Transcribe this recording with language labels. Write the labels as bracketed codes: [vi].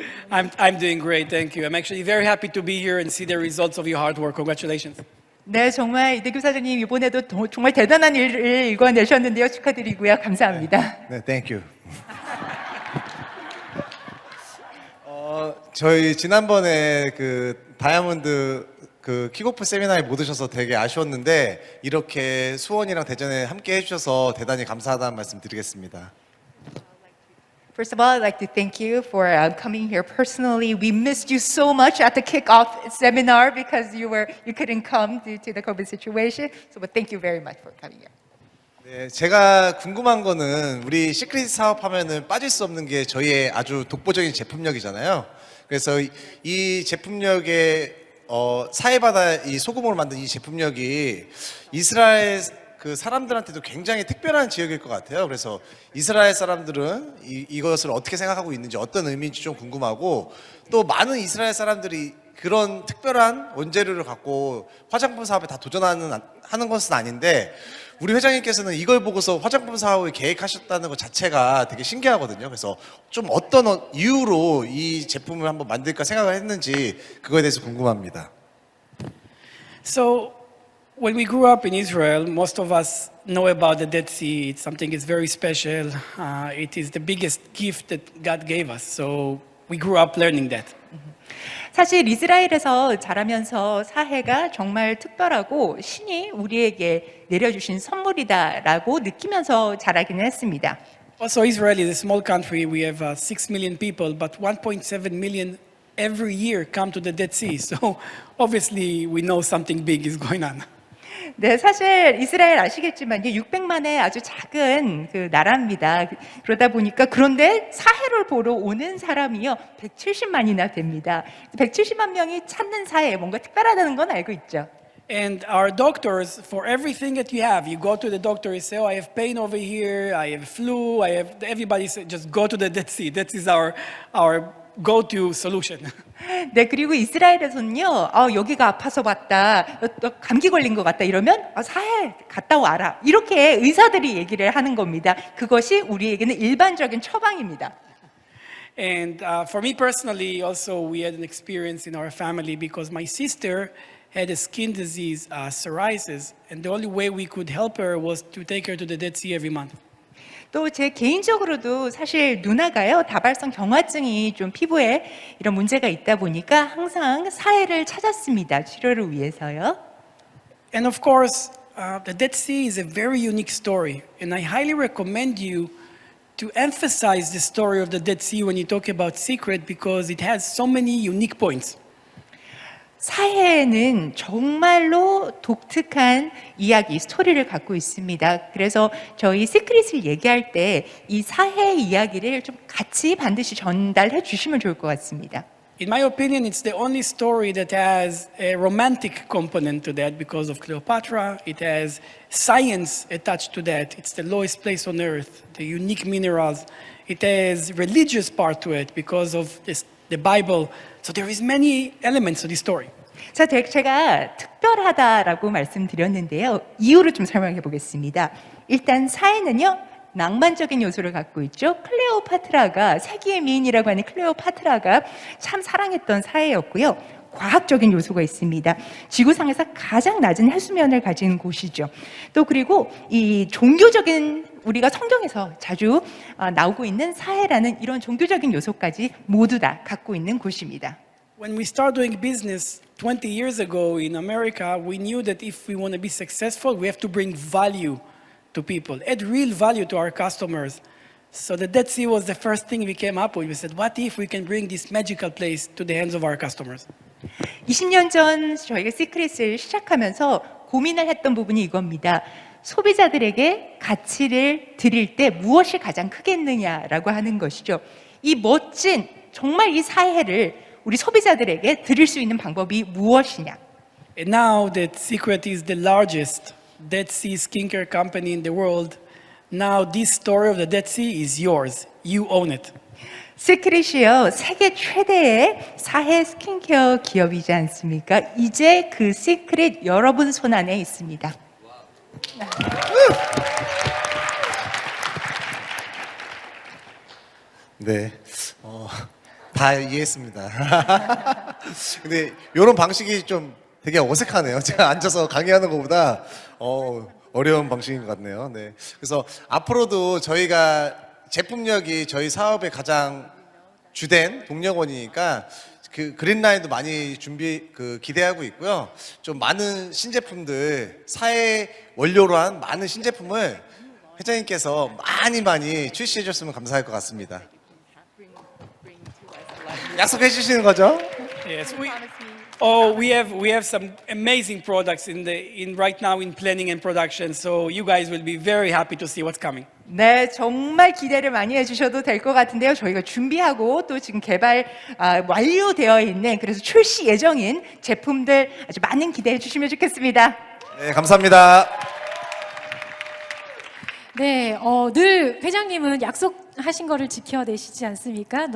[en] I'm doing great, thank you. I'm actually very happy to be here and see the results of your hard work. Congratulations. [ko] 네, 정말 이대규 사장님 이번에도 정말 대단한 일을 이뤄내셨는데요. 축하드리고요. 감사합니다. [en] 네, thank you. [ko] 저희 지난번에 그 다이아몬드 그 킥오프 세미나에 못 오셔서 되게 아쉬웠는데 이렇게 수원이랑 대전에 함께 해주셔서 대단히 감사하다는 말씀 드리겠습니다. [en] First of all, I'd like to thank you for coming here personally. We missed you so much at the kickoff seminar because you couldn't come due to the COVID situation. So, but thank you very much for coming here. [ko] 네, 제가 궁금한 거는 우리 시크릿 사업하면은 빠질 수 없는 게 저희의 아주 독보적인 제품력이잖아요. 그래서 이 제품력의 사해바다 이 소금으로 만든 이 제품력이 이스라엘 그 사람들한테도 굉장히 특별한 지역일 것 같아요. 그래서 이스라엘 사람들은 이것을 어떻게 생각하고 있는지 어떤 의미인지 좀 궁금하고 또 많은 이스라엘 사람들이 그런 특별한 원재료를 갖고 화장품 사업에 다 하는 것은 아닌데 우리 회장님께서는 이걸 보고서 화장품 사업을 계획하셨다는 것 자체가 되게 신기하거든요. 그래서 좀 어떤 이유로 이 제품을 한번 만들까 생각을 했는지 그거에 대해서 궁금합니다. [en] So, when we grew up in Israel, most of us know about the Dead Sea. It's something that's very special. It is the biggest gift that God gave us. So, we grew up learning that. [ko] 사실 이스라엘에서 자라면서 사해가 정말 특별하고 신이 우리에게 내려주신 선물이다라고 느끼면서 자라기는 했습니다. [en] Also, Israel is a small country. We have 6 million people, but 1.7 million every year come to the Dead Sea. So, obviously, we know something big is going on. [ko] 네, 사실 이스라엘 아시겠지만요, 600만의 아주 작은 그 나라입니다. 그러다 보니까 그런데 사해를 보러 오는 사람이요 170만이나 됩니다. 170만 명이 찾는 사해 뭔가 특별하다는 건 알고 있죠. [en] And our doctors, for everything that you have, you go to the doctor, you say, oh, I have pain over here, I have flu, everybody says, just go to the Dead Sea. That is our go-to solution. [ko] 네, 그리고 이스라엘에서는요, 여기가 아파서 왔다, 또 감기 걸린 것 같다 이러면 사해 갔다 와라. 이렇게 의사들이 얘기를 하는 겁니다. 그것이 우리에게는 일반적인 처방입니다. [en] And for me personally, also, we had an experience in our family because my sister had a skin disease, psoriasis, and the only way we could help her was to take her to the Dead Sea every month. [ko] 또 제 개인적으로도 사실 누나가요, 다발성 경화증이 좀 피부에 이런 문제가 있다 보니까 항상 사해를 찾았습니다. 치료를 위해서요. [en] And of course, the Dead Sea is a very unique story, and I highly recommend you to emphasize the story of the Dead Sea when you talk about secret because it has so many unique points. [ko] 사해는 정말로 독특한 이야기, 스토리를 갖고 있습니다. 그래서 저희 시크릿을 얘기할 때 이 사해 이야기를 좀 같이 반드시 전달해 주시면 좋을 것 같습니다. [en] In my opinion, it's the only story that has a romantic component to that because of Cleopatra. It has science attached to that. It's the lowest place on earth, the unique minerals. It has religious part to it because of the Bible. So there is many elements to this story. [ko] 자, 제가 특별하다라고 말씀드렸는데요. 이유를 좀 설명해 보겠습니다. 일단 사해는요, 낭만적인 요소를 갖고 있죠. 클레오파트라가, 세기의 미인이라고 하는 클레오파트라가 참 사랑했던 사해였고요. 과학적인 요소가 있습니다. 지구상에서 가장 낮은 해수면을 가진 곳이죠. 또 그리고 이 종교적인, 우리가 성경에서 자주 나오고 있는 사해라는 이런 종교적인 요소까지 모두 다 갖고 있는 곳입니다. [en] When we started doing business 20 years ago in America, we knew that if we want to be successful, we have to bring value to people, add real value to our customers. So the Dead Sea was the first thing we came up with. We said, what if we can bring this magical place to the hands of our customers? [ko] 20년 전 저희가 시크릿을 시작하면서 고민을 했던 부분이 이겁니다. 소비자들에게 가치를 드릴 때 무엇이 가장 크겠느냐라고 하는 것이죠. 이 멋진, 정말 이 사해를 우리 소비자들에게 드릴 수 있는 방법이 무엇이냐. [en] And now that Secret is the largest Dead Sea skincare company in the world, now this story of the Dead Sea is yours. You own it. [ko] 시크릿이요, 세계 최대의 사해 스킨케어 기업이지 않습니까? 이제 그 시크릿 여러분 손 안에 있습니다. 네, 다 이해했습니다. 근데 이런 방식이 좀 되게 어색하네요. 제가 앉아서 강의하는 것보다 어려운 방식인 것 같네요. 네, 그래서 앞으로도 저희가 제품력이 저희 사업의 가장 주된 동력원이니까 그 그린라인도 많이 기대하고 있고요. 좀 많은 신제품들, 사회 원료로 한 많은 신제품을 회장님께서 많이 출시해 줬으면 감사할 것 같습니다. 약속해 주시는 거죠? [en] Yes, we have some amazing products right now in planning and production. So you guys will be very happy to see what's coming. [ko] 네, 정말 기대를 많이 해주셔도 될 것 같은데요. 저희가 준비하고 또 지금 개발 완료되어 있는, 그래서 출시 예정인 제품들 아주 많은 기대해 주시면 좋겠습니다. 네, 감사합니다. 네, 늘 회장님은 약속하신 거를 지켜내시지 않습니까?